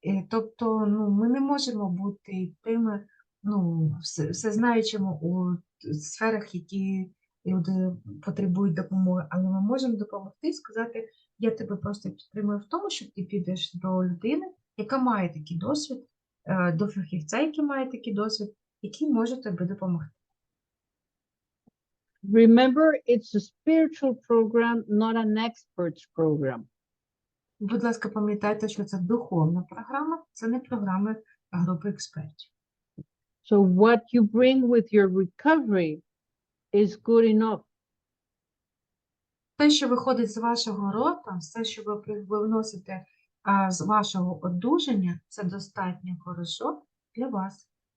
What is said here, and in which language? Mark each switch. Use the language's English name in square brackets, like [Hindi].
[Ukrainian] Тобто, ми не можемо бути тими, всезнаючими у сферах, які люди потребують допомоги, але ми можемо допомогти і сказати, я тебе просто підтримую в тому, що ти підеш до людини, яка має такий досвід, до фахівця, який має такий досвід, який може тобі допомогти. [English] Remember, it's a spiritual program, not an experts program. [Ukrainian] Будь ласка, пам'ятайте, що це духовна програма, це не програми групи експертів. [English] So what you bring with your recovery is good enough. [Ukrainian] Те, що виходить з вашого рота, все, що ви вносите з вашого одужання, це достатньо хорошо для вас.